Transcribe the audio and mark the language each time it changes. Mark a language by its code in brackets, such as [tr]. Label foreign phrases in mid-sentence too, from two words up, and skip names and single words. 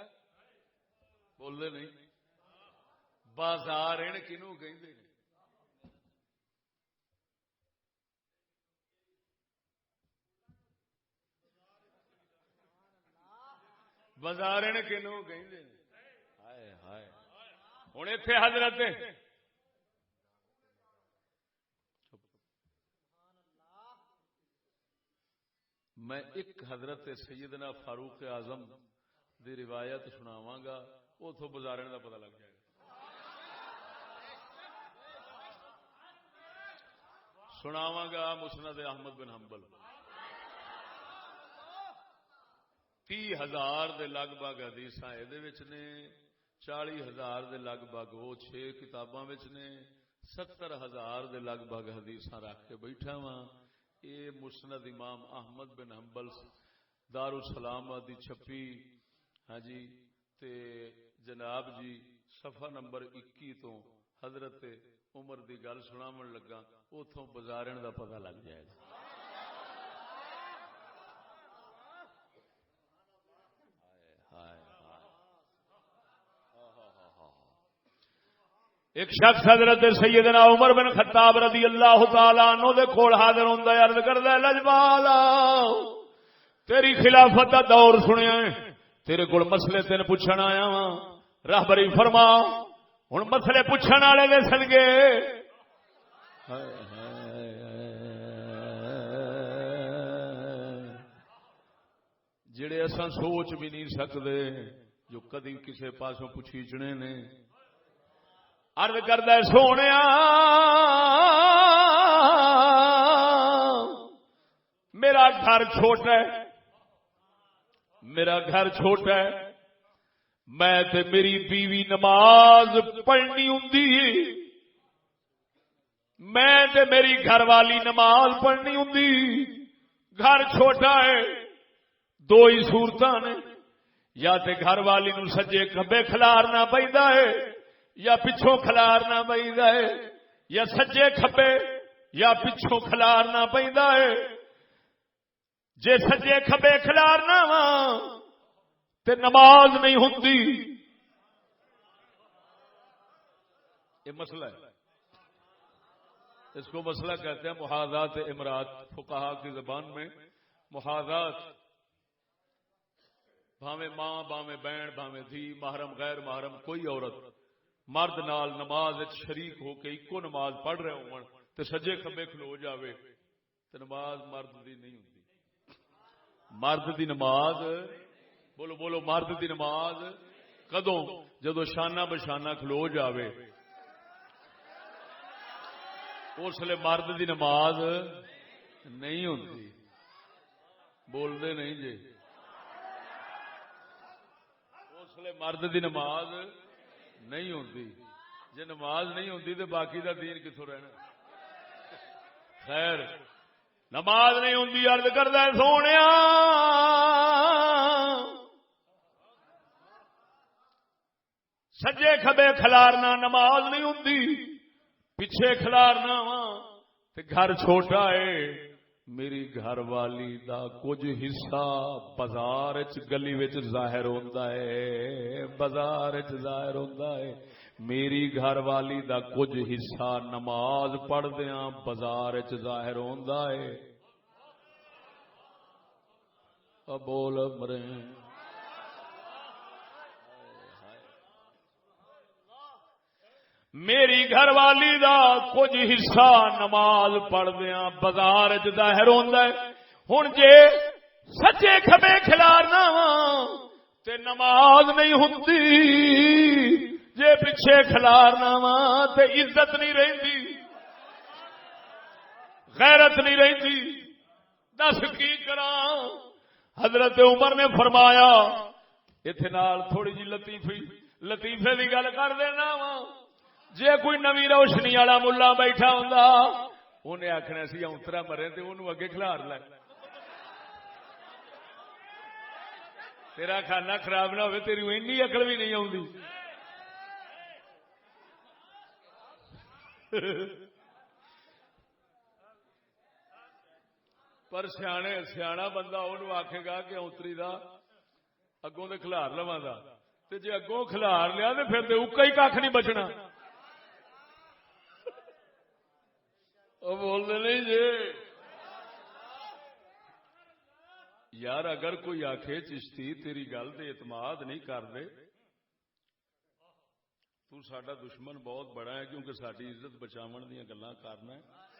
[pa] بول دے نہیں. بازارن کنوں کہندے نے؟ بازارن کنوں کہندے نے؟ ہائے ہائے. ہن ایتھے حضرت میں ایک حضرت سیدنا فاروق اعظم دی روایت سناواں گا، اتوں بازارن دا پتہ لگ جائے گا. سناواں گا مسند احمد بن حنبل. 30,000 دے لگ بھگ حدیثاں اے وچ نے، 40,000 دے لگ بھگ وہ 6 کتاباں وچ نے، 70,000 دے لگ بھگ حدیثاں رکھ کے بیٹھا واں. یہ مسند امام احمد بن حنبل دارالسلام دی چھپی. ہاں جی، تے جناب جی صفحہ نمبر 21 تو حضرت عمر دی گل سناون لگا، اتوں بازارن دا پتہ لگ جائے گا. ایک شخص حضرت سیدنا عمر بن خطاب [ar] رضی اللہ تعالی عنہ [pa] دے کول حاضر ہوندا ہے، عرض کردا ہے لجپالا تیری خلافت دا دور سنیا ہے، تیرے کول مسئلے تین پوچھن آیا ہاں، راہبری فرما. ہن مسئلے پوچھن والے دے صدقے جڑے اساں سوچ بھی نہیں سکدے، جو کدی کسے پاسوں پوچھیچنے نے. عرض کردا ہے سونیا میرا گھر چھوٹا ہے، میرا گھر چھوٹا ہے، میں تے میری بیوی نماز پڑھنی ہوندی، میں تے میری گھر والی نماز پڑھنی ہوندی. گھر چھوٹا ہے، دو ہی صورتاں نے، یا تے گھر والی نو سجے کھبے کھلارنا پیندا ہے یا پچھوں کھلارنا پیندا ہے، یا سجے کھبے یا پچھوں کھلارنا پیندا ہے. جے سجے کھبے کھلارنا وا تے نماز نہیں ہوندی. [ur] یہ مسئلہ ہے، اس کو مسئلہ کہتے ہیں محاذات امرات. فقہا کی زبان میں [pa] محاذات بھاویں ماں بھاویں بہن بھاویں دھی محرم غیر محرم کوئی عورت مرد نال نماز شریک ہو کے ایکو نماز پڑھ رہے ہون تے سجے کھبے کھلو جاوے تے نماز مرد دی نہیں ہوندی. مرد دی نماز بولو بولو مرد دی نماز کدوں جدو شانہ بشانہ کھلو جاوے اس لیے مرد دی نماز نہیں ہوندی. بول دے نہیں جی اس لیے مرد دی نماز نہیں ہوندی. جے نماز نہیں ہوندی تو باقی دا دین کتوں رہنا. خیر نماز نہیں ہوندی عرض کردا ہے سونیا سجے کھبے کھلارنا نماز نہیں ہوندی. پیچھے کھلارنا وا تے گھر چھوٹا ہے. میری گھر والی دا کچھ حصہ بازار گلی وچ ظاہر ہوندا ہے. بازار ظاہر ہوندا ہے. میری گھر والی دا کچھ حصہ نماز پڑھدیاں بازار ظاہر ہوندا ہے. اب بول مرے میری گھر والی دا کچھ حصہ نماز پڑھدیاں بازار ظاہر ہوندا ہے. ہن جے سچے کھبے کھلارنا وا تے نماز نہیں ہوندی. جے پیچھے کھلارنا وا تے عزت نہیں رہندی غیرت نہیں رہندی. دس کی کراں. حضرت عمر نے فرمایا ایتھے نال تھوڑی جی لطیفے دی گل کر دینا وا. جے کوئی نوی روشنی والا ملا بیٹھا ہوندا انہیں آخنا سی اونترا مرے تے انہوں اگے کھلار لے. تیرا کھانا خراب نہ ہوئے تیری اینی عقل بھی نہیں آتی. پر سیاح بندہ انہوں آکھے گا کہ اونتری دا اگوں تے کھلار لواں دا تے جے اگوں کھلار لیا تے پھر تے اکا ہی کھ نہیں بچنا. [ur] وہ بولتے نہیں [pa] جی یار اگر کوئی آخے چشتی تیری گل تے اعتماد نہیں کر دے تو ساڈا دشمن بہت بڑا ہے کیونکہ ساری عزت بچاون دیا گلاں کرنا ہے.